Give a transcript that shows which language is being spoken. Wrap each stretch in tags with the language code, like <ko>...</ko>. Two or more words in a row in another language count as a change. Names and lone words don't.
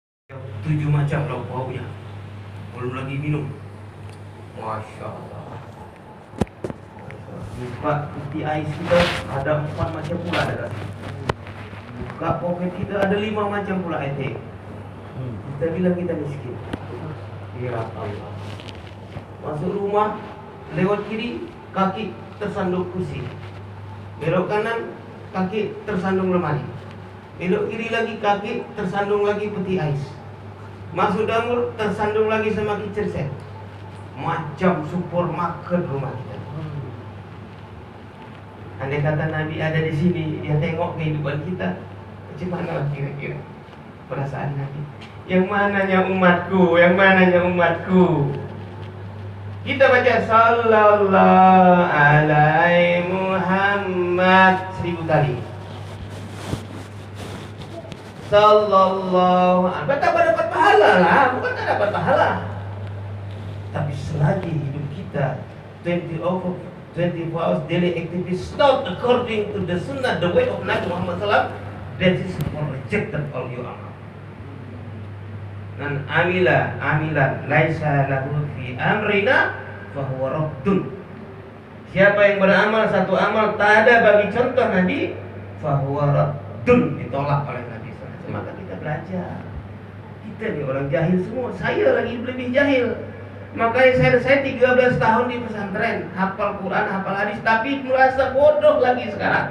<ms>7 macam lauk pauknya. Belum lagi minum.</ms> <ar>Masya Allah.</ar> <ms>Buka peti ais kita ada 4 macam pula ada. Buka poket kita ada 5 macam pula etek. Kita bilang kita miskin.</ms> <ar>Ya Allah.</ar> <id>Masuk rumah, lewat kiri, kaki tersandung kursi. Belok kanan, kaki tersandung lemari. Belok kiri lagi, kaki tersandung lagi peti ais. Masuk dapur, tersandung lagi sama</id> <en>kitchen set.</en> <ms>Macam supermarket rumah kita. Andai kata Nabi ada di sini, dia tengok kehidupan kita, macam mana lah kira-kira perasaan Nabi? Yang mananya umatku? Yang mananya umatku? Kita baca</ms> <ar>Sallallahu alaihi Muhammad</ar> <ms>1000 kali.</ms> <ar>Sallallahu alaihi.</ar> <ms>Betapa dapat pahala lah, bukan tak dapat pahala. Tapi selagi hidup kita</ms> <en>24 hours daily activities not according to the sunnah, the way of Nabi Muhammad SAW, that is rejected all your amal.</en> <ar>Dan amilan laisa lahu fi amrina fahuwa raddun.</ar> <ms>Siapa yang beramal satu amal tak ada bagi contoh Nabi,</ms> <ar>fahuwa raddun,</ar> <ms>ditolak oleh Nabi SAW. Maka kita belajar. Kita ni orang jahil semua. Saya lagi lebih jahil.</ms> <id>Makanya saya 13 tahun di pesantren, hafal Quran, hafal hadis, tapi merasa bodoh lagi sekarang.</id>